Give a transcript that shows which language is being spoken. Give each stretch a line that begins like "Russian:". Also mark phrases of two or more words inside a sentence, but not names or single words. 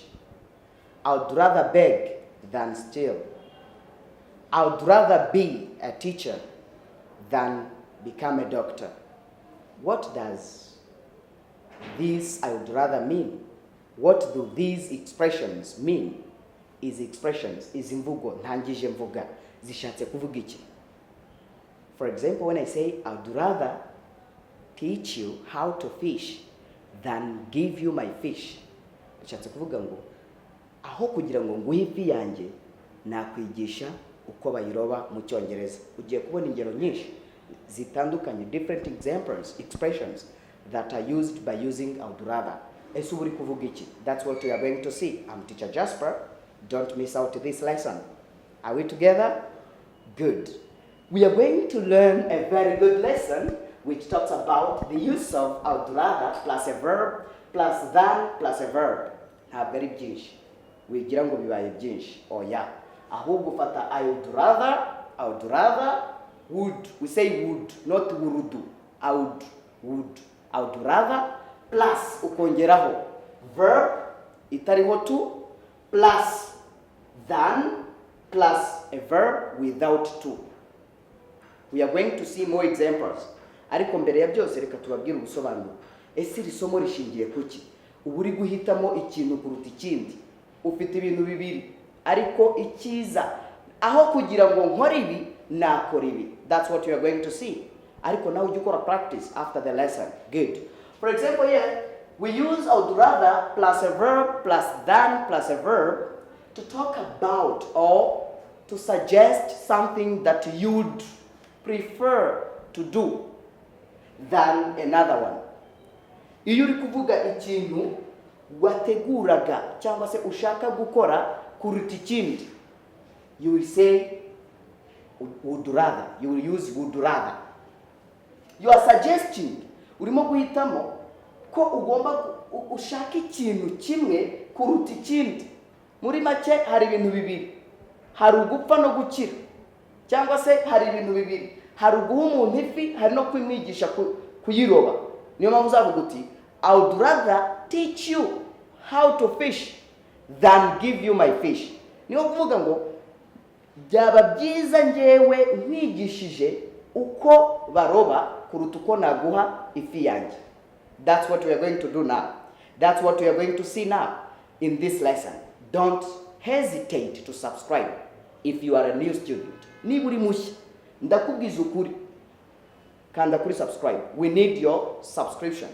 English: I'd rather beg than steal. I'd rather be a teacher than become a doctor. What does this I would rather mean? What do these expressions mean?
Kinyarwanda: Is imvugo, ntangije mvuga, zishatse kuvuga iki?
English: For example, when I say, I'd rather teach you how to fish than give you my fish,
Kinyarwanda: bishatse kuvuga ngo aho kugira ngo nguhe ifi yanjye nakwigisha uko bayiroba mu Cyongereza. Ugiye kubona ingero nyinshi zitandukanye,
English: different expressions that are used by using I'd rather.
Kinyarwanda: Ese uri kuvuga iki?
English: That's what we are going to see. I'm Teacher Jasper. Don't miss out this lesson. Are we together? Good. We are going to learn a very good lesson which talks about the use of I'd rather plus a verb plus than plus a verb.
Kinyarwanda: Ntabwo ari byinshi wigira ngo bibaye byinshi oya, ahubwo ufata
English: I would rather, would, we say would, not wurudu. I would rather plus ukongeraho verb itariho to plus than plus a verb without to. We are going to see more examples.
Kinyarwanda: Ariko mbere ya byose reka tubabwire ubusobanuro. Ese iri somo rishingiye kuki? Ubu uri guhitamo ikintu kuruta ikindi. Ufite ibintu bibiri ariko ikiza aho kugira ngo nkore ibi nakora ibi.
English: That's what you are going to see.
Kinyarwanda: Ariko nawe ujye ukora practice
English: after the lesson.
Kinyarwanda: Good.
English: For example, here we use I'd rather plus a verb plus than plus a verb to talk about or to suggest something that you'd prefer to do than another one.
Kinyarwanda: Iyo uri kuvuga ikintu wateguraga cyangwa se ushaka gukora kuruta ikindi,
English: you will say would rather. You will use would rather. You are suggesting,
Kinyarwanda: urimo guhitamo ko ugomba ushaka ikintu kimwe kuruta ikindi. Muri make hari ibintu bibiri, hari ugupfa no gukira, cyangwa se hari ibintu bibiri, hari uguha umuntu ifi, hari no kumwigisha kuyiroba. Niyo mpamvu uzavuga uti
English: I would rather teach you how to fish than give you my fish.
Kinyarwanda: Niyo kuvuga ngo byaba byiza ngewe nkwigishije uko baroba kuruta uko naguha ifi yanjye.
English: That's what we are going to do now. That's what we are going to see now in this lesson. Don't hesitate to subscribe if you are a new student.
Kinyarwanda: Niba uri mushya ndakubwiza ukuri kanda kuri subscribe.
English: We need your subscription.